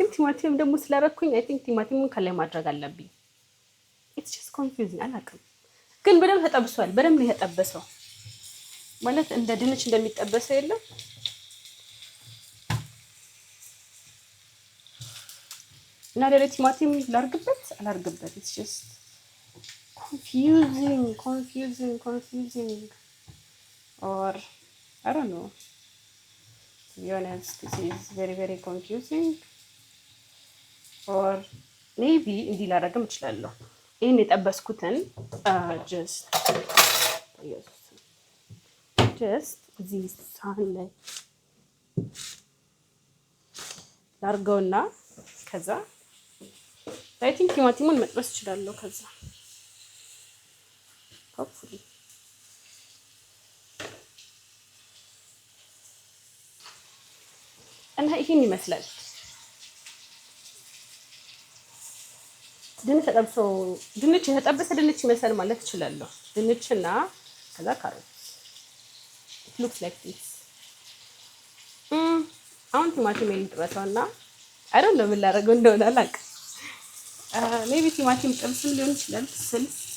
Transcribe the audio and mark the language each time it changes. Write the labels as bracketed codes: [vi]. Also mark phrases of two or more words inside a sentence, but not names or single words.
[am] ቲማቲም ደግሞ ስላደረኩኝ [en] I think [am] ቲማቲሙን ከላይ ማድረግ አለብኝ። [en] it's just confusing [am] አላውቅም። ግን በደንብ ተጠብሷል። በደንብ ነው የተጠበሰው ማለት እንደ ድንች እንደሚጠበሰው የለም። እና ሌላ ቲማቲም ላርግበት አላርግበት [en] it's just confusing or I don't know. To be honest, this is very confusing. Or maybe [am] እንዲህ ላደርግም እችላለሁ። ይሄን የጠበስኩትን just እዚህ ሳህን ላይ ላድርገውና ከዛ [en] I think [am] ቲማቲሙን መጥበስ እችላለሁ። ከዛ hopefully እና ይሄን ይመስላል። ድንች የተጠበሰ ድንች ይመስላል ማለት እችላለሁ። ድንችና ከዛ ካሮት [en] looks like this። [am] አሁን ቲማቲም ልጥበሰውና [en] I don't know [am] ምን ላደርገው እንደሆነ አላውቅም። ሜቢ ቲማቲም ጥብስም ሊሆን ይችላል ስልስ